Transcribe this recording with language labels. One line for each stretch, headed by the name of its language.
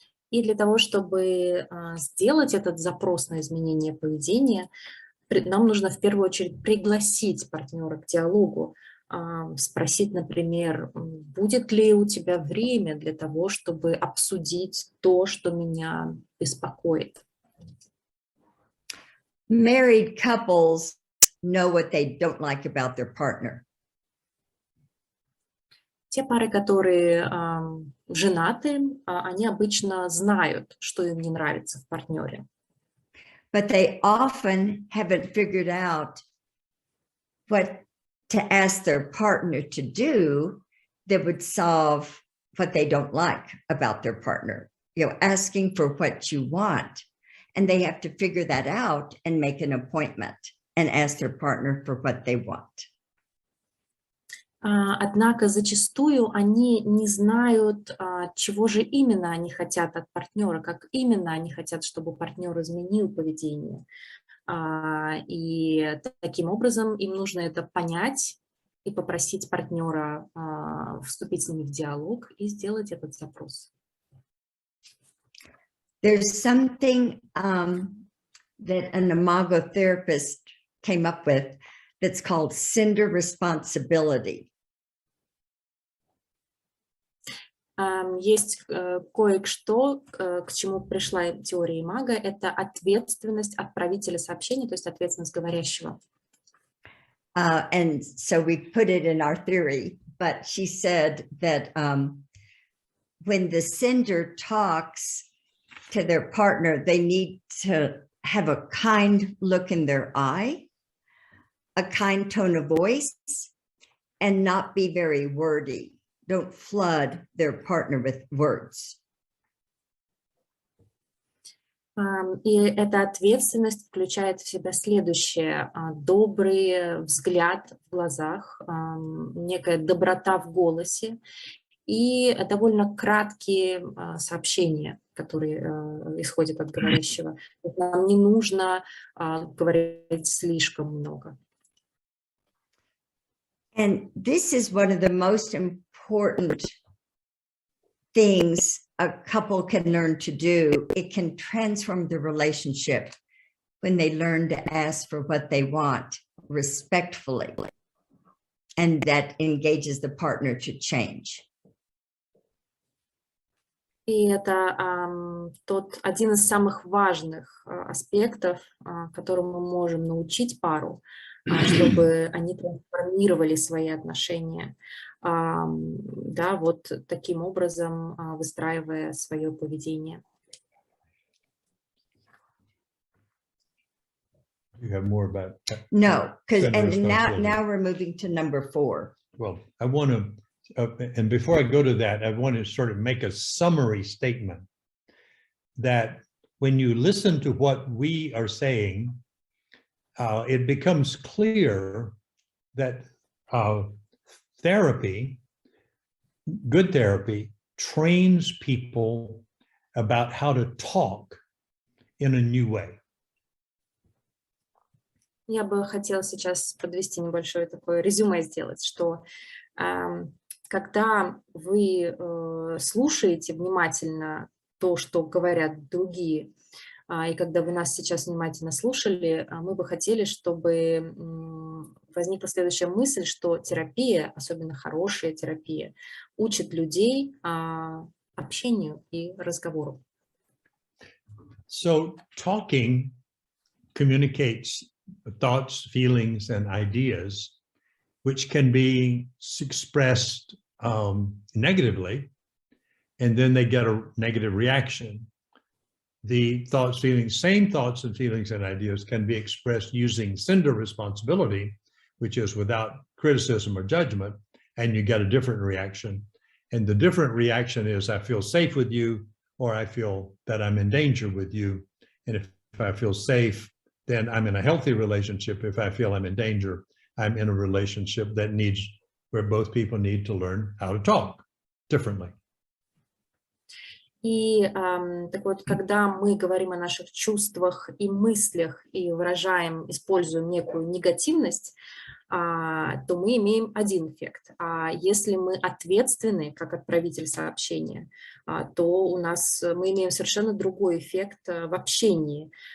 Russian: И для того, чтобы сделать этот запрос на изменение поведения, нам нужно в первую очередь пригласить партнера к диалогу, спросить, например, будет ли у тебя время для того, чтобы обсудить то, что меня беспокоит.
English: Married couples know what they don't like about their partner.
Russian: Те пары, которые женаты, они обычно знают, что им не нравится в партнере.
English: But they often haven't figured out what to ask their partner to do that would solve what they don't like about their partner. Asking for what you want. And they have to figure that out and make an appointment and ask their partner for what they want.
Russian: Однако зачастую они не знают, чего же именно они хотят от партнера, как именно они хотят, чтобы партнер изменил поведение. И таким образом им нужно это понять и попросить партнера вступить с ними в диалог и сделать этот запрос.
English: There's something that an imago-therapist came up with that's called sender responsibility.
Russian: Есть кое-что, к чему пришла теория имаго, это ответственность отправителя сообщения, то есть ответственность говорящего.
English: And so we put it in our theory, but she said that when the sender talks to their partner, they need to have a kind look in their eye, a kind tone of voice, and not be very wordy. Don't flood their partner with words.
Russian: И эта ответственность включает в себя следующее: добрый взгляд в глазах, некая доброта в голосе и довольно краткие сообщения, которые исходят от говорящего. Нам не нужно говорить слишком много.
English: And this is one of the most important things a couple can learn to do. It can transform the relationship when they learn to ask for what they want respectfully, and that engages the partner to change.
Russian: И это один из самых важных аспектов, которым мы можем научить пару, чтобы они трансформировали свои отношения, да, вот таким образом выстраивая свое поведение.
English: You have more about that? No, because Gender and responsibility. now we're moving to number 4. Well, I want to, and before I go to that, I want to sort of make a summary statement that when you listen to what we are saying, it becomes clear that therapy, good therapy, trains people about how to talk in a new way.
Russian: Я бы хотела сейчас подвести небольшое такое резюме сделать, что когда вы слушаете внимательно то, что говорят другие, и когда вы нас сейчас внимательно слушали, мы бы хотели, чтобы возникла следующая мысль, что терапия, особенно хорошая терапия, учит людей общению и разговору.
English: So talking communicates thoughts, feelings, and ideas, which can be expressed negatively, and then they get a negative reaction. The thoughts, feelings, same thoughts and feelings and ideas can be expressed using sender responsibility, which is without criticism or judgment, and you get a different reaction. And the different reaction is, I feel safe with you, or I feel that I'm in danger with you. And if I feel safe, then I'm in a healthy relationship. If I feel I'm in danger, I'm in a relationship that needs, where both people need to learn how to talk differently.
Russian: И так вот, когда мы говорим о наших чувствах и мыслях и выражаем, используем некую негативность, то мы имеем один эффект. А если мы ответственны, как отправитель сообщения, то мы имеем совершенно другой эффект в общении.